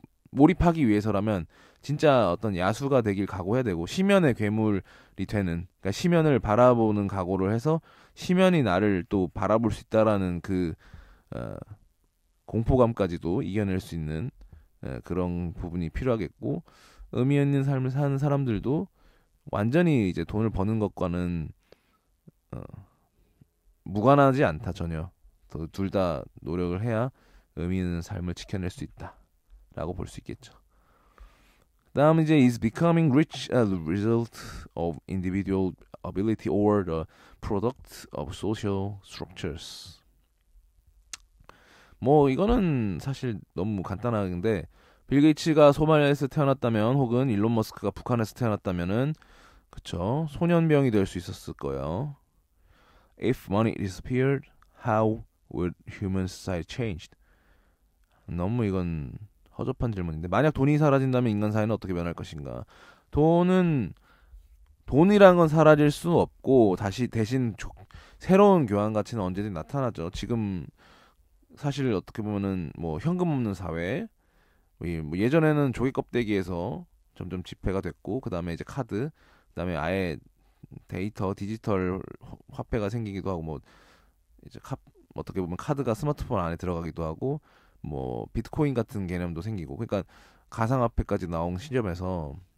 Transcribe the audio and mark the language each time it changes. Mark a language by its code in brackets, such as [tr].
[ko] 몰입하기 위해서라면 진짜 어떤 야수가 되길 각오해야 되고 심연의 괴물이 되는 그러니까 심연을 바라보는 각오를 해서 심연이 나를 또 바라볼 수 있다라는 그 어, 공포감까지도 이겨낼 수 있는 그런 부분이 필요하겠고 의미 있는 삶을 사는 사람들도 완전히 이제 돈을 버는 것과는 어, 무관하지 않다 전혀. 둘 다 노력을 해야 의미 있는 삶을 지켜낼 수 있다라고 볼 수 있겠죠. 다음 이제 [en] is becoming rich as a result of individual ability or the product of social structures. [ko] 뭐 이거는 사실 너무 간단한데 빌 게이츠가 소말리아에서 태어났다면 혹은 일론 머스크가 북한에서 태어났다면은 그쵸 소년병이 될 수 있었을 거예요. [en] If money disappeared, how would human society changed? [ko] 너무 이건 허접한 질문인데 만약 돈이 사라진다면 인간 사회는 어떻게 변할 것인가? 돈이란 건 사라질 수 없고 다시 대신 새로운 교환 가치는 언제든 나타나죠. 지금 사실 어떻게 보면은 뭐 현금 없는 사회, 뭐 예전에는 조개 껍데기에서 점점 지폐가 됐고 그 다음에 이제 카드, 그 다음에 아예 디지털 화폐가 생기기도 하고 뭐 이제 어떻게 보면 카드가 스마트폰 안에 들어가기도 하고 뭐 비트코인 같은 개념도 생기고 그러니까 가상화폐까지 나온 시점에서